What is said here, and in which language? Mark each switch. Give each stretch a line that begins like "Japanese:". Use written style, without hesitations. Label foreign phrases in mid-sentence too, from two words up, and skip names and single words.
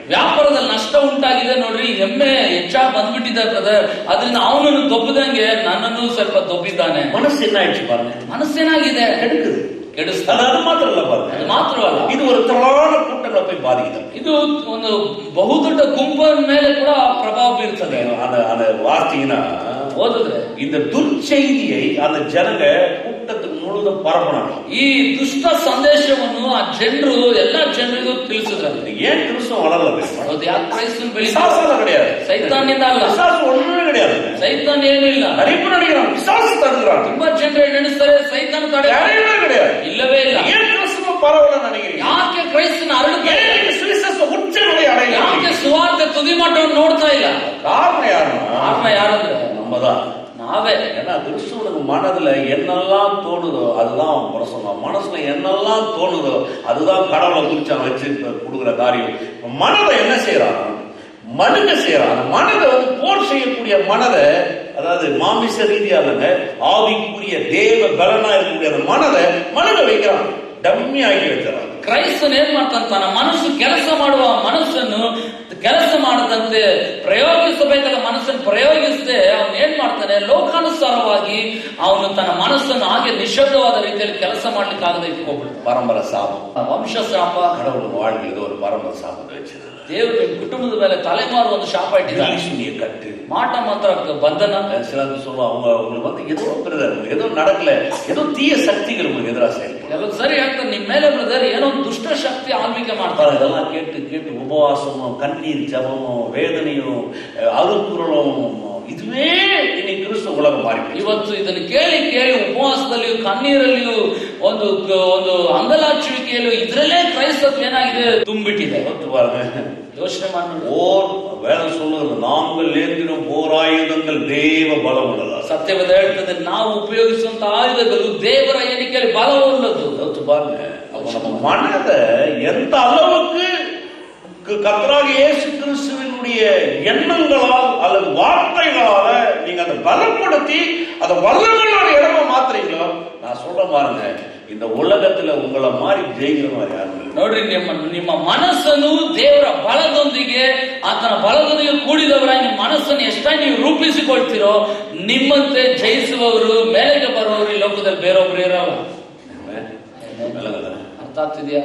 Kannada: ವ್ಯಾಪಾರದಲ್ಲಿ ನಷ್ಟ ಉಂಟಾಗಿದೆ ನೋಡ್ರಿ, ಎಮ್ಮೆ ಹೆಚ್ಚಾಗಿ ಬಂದ್ಬಿಟ್ಟಿದೆ ಬ್ರದರ್, ಅದರಿಂದ ಅವನನ್ನು ದೊಬ್ಬದಂಗೆ ನನ್ನನ್ನು ಸ್ವಲ್ಪ ದೊಬ್ಬಿದ್ದಾನೆ.
Tamil: மனசு என்ன ஆயிடுச்சு பாருங்க,
Kannada: ಮನಸ್ಸೇನಾಗಿದೆ?
Tamil: கெடுக்குது,
Kannada: ಕೆಡಿಸ್ತಾನೆ.
Tamil: அது மாத்திரம் இல்ல பாருங்க,
Kannada: ಅದು ಮಾತ್ರವಲ್ಲ,
Tamil: இது ஒரு திரளான கூட்டங்களை போய் பாதிக்குது.
Kannada: ಇದು ಒಂದು ಬಹುದೊಡ್ಡ ಗುಂಪಿನ ಮೇಲೆ ಕೂಡ ಪ್ರಭಾವ ಬೀರ್ತದೆ.
Tamil: அந்த வார்த்தைனா
Kannada: ಓದಿದ್ರೆ
Tamil: இந்த துர்ச்செய்தியை அந்த ஜனங்க கூட்டத்துக்கு முழுதும் பரப்பணும்.
Kannada: ಈ ದುಷ್ಟ ಸಂದೇಶವನ್ನು ಆ ಜನರು ಎಲ್ಲಾ ಜನರಿಗೂ ತಿಳಿಸಿದ್ರು.
Tamil: ஏன் கிறிஸ்தவம் வளரல?
Kannada: ಅದು ಯಾಕೆ ಕ್ರೈಸ್ತನ ಬೆಳೆಸಿಲ್ಲ?
Tamil: பிசாசால கிடையாது,
Kannada: ಸೈತಾನ್ನಿಂದ ಅಲ್ಲ.
Tamil: பிசாசு ஒண்ணுமே கிடையாது,
Kannada: ಸೈತಾನ್ ಏನಿಲ್ಲ.
Tamil: நிறைய நினைக்கிறான் பிசாசு தடுக்கிறான்,
Kannada: ತುಂಬಾ ಜನರು ನೆನೆಸ್ತಾರೆ ಸೈತಾನ್ ತಡೆ
Tamil: கிடையாது,
Kannada: ಇಲ್ಲವೇ ಇಲ್ಲ.
Tamil: ஏன் கிறிஸ்தவம் பரவல நினைக்கிறீங்க?
Kannada: ಯಾಕೆ ಕ್ರೈಸ್ತನ ಹರಡುತ್ತಾ ಇಲ್ಲ?
Tamil: சுவிசேஷ உச்சநிலை அடையல,
Kannada: ಯಾಕೆ ಸುವಾರ್ತೆ ತುದಿ ಮಟ್ಟವನ್ನು ನೋಡ್ತಾ ಇಲ್ಲ?
Tamil: காரணம் யாருன்னா,
Kannada: ಕಾರಣ ಯಾರಂದ್ರೆ
Tamil: நம்மதான்,
Kannada: ನಾವೇ.
Tamil: ஏன்னா கிறிஸ்துவனுக்கு மனதுல என்னெல்லாம் தோணுதோ அதுதான் அவன் பிரசங்கம், மனசுல என்னெல்லாம் தோணுதோ அதுதான் கடவுளை குறிச்சு அவன் வச்சு கொடுக்குற காரியம். மனதை என்ன செய்யறான், மனுங்க செய்யறான். மனதை வந்து போர் செய்யக்கூடிய மனதை, அதாவது மாமிச ரீதியா இல்லைங்க, ஆவிக்குரிய தேவ பலனா இருக்கக்கூடிய அந்த மனதை மனுங்க வைக்கிறான், டம்மி ஆக்கி வச்சிடறான்.
Kannada: ಕ್ರೈಸ್ತನ್ ಏನ್ ಮಾಡ್ತಾನೆ, ತನ್ನ ಮನಸ್ಸು ಕೆಲಸ ಮಾಡುವ ಮನಸ್ಸನ್ನು ಕೆಲಸ ಮಾಡದಂತೆ ಪ್ರಯೋಗಿಸಬೇಕಾದ ಮನಸ್ಸನ್ನು ಪ್ರಯೋಗಿಸದೆ ಅವನು ಏನ್ ಮಾಡ್ತಾನೆ, ಲೋಕಾನುಸಾರವಾಗಿ ಅವನು ತನ್ನ ಮನಸ್ಸನ್ನು ಹಾಗೆ ನಿಶಬ್ದವಾದ ರೀತಿಯಲ್ಲಿ ಕೆಲಸ ಮಾಡ್ಲಿಕ್ಕೆ ಆಗದೆ ಇಟ್ಕೊಬಿಡ್ತಾನೆ.
Tamil: பரம்பரை சாபம்,
Kannada: ವಂಶ ಶಾಪ.
Tamil: கடவுள் வாழ்க்கையில் ஒரு பரம்பரை சாபத்தை வச்சிருக்காரு.
Kannada: ದೇವರು ನಿಮ್ಮ ಕುಟುಂಬದ ಮೇಲೆ ತಲೆಮಾರು ಒಂದು ಶಾಪ ಇಟ್ಟಿದ್ದಾನೆ.
Tamil: கட்டு
Kannada: ಮಾಟ ಮಾತ್ರ ಬಂಧನ.
Tamil: சிலருக்கு சொல்லுவாங்க, உங்களுக்கு வந்து ஏதோ பிரதர், ஏதோ நடக்கல, ஏதோ தீய சக்திகள் உங்களுக்கு எதிராக செயல்படும்.
Kannada: ಎಲ್ಲ ಸರಿ ಆಗ್ತದೆ, ನಿಮ್ಮ ಮೇಲೆ ಬ್ರದರ್ ಏನೋ ಒಂದು ದುಷ್ಟ ಶಕ್ತಿ ಆಳ್ವಿಕೆ ಮಾಡ್ತಾರೆ.
Tamil: இதெல்லாம் கேட்டு கேட்டு உபவாசமும் கண்ணீர் ஜபமும் வேதனையும் அருக்குறலும் இதுவே இன்னைக்கு கிறிஸ்துவ உலகம் மாறி.
Kannada: ಇವತ್ತು ಇದನ್ನು ಕೇಳಿ ಕೇಳಿ ಉಪವಾಸದಲ್ಲಿಯೂ ಕಣ್ಣೀರಲ್ಲಿಯೂ ಒಂದು ಒಂದು ಅಂಗಲಾಚುವಿಕೆಯಲ್ಲೂ ಇದರಲ್ಲೇ ಕ್ರೈಸ್ತತ್ವ ಏನಾಗಿದೆ ತುಂಬಿಟ್ಟಿದೆ. ಯೋಚನೆ ಮಾಡಿ.
Tamil: ಓರ್ வேதம் சொல்லுகிறது, நாங்கள் ஏந்திடும் போராயுதங்கள் தேவ பலம் உள்ளதா.
Kannada: ಸತ್ಯವೇದ ಹೇಳ್ತದೆ, ನಾವು ಉಪಯೋಗಿಸುವಂತ ಆಯುಧಗಳು ದೇವರ ಎಣಿಕೆಯಲ್ಲಿ ಬಲವುಳ್ಳದು.
Tamil: பாருங்க, நம்ம மனதை எந்த அளவுக்கு கர்த்தராகிய இயேசு கிறிஸ்துவினுடைய எண்ணங்களால் அல்லது வார்த்தைகளால நீங்க அதை பலப்படுத்தி அதை வல்லமையான இடமா மாத்துறீங்களோ, நான் சொல்ல பாருங்க, இந்த ಉಲಗத்துல உங்களை மாதிரி ಜಯಿக்கிறವರು ಯಾರು
Kannada: ನೋಡ್ರಿ, ನಿಮ್ಮ ಮನಸ್ಸನ್ನು ದೇವರ ಬಲದೊಂದಿಗೆ ಆತನ ಬಲದೊಂದಿಗೆ ಕೂಡಿದವರಾಗಿ ನಿಮ್ಮ ಮನಸ್ಸನ್ನು ಎಷ್ಟಾಗಿ ನೀವು ರೂಪಿಸಿಕೊಳ್ತೀರೋ ನಿಮ್ಮಂತೆ ಜಯಿಸುವವರು ಮೇಲೆಗೆ ಬರುವವರು ಈ ಲೋಕದಲ್ಲಿ ಬೇರೊಬ್ರು ಇರಲ್ಲ. ಅರ್ಥ ಆಗ್ತಿದ್ಯಾ?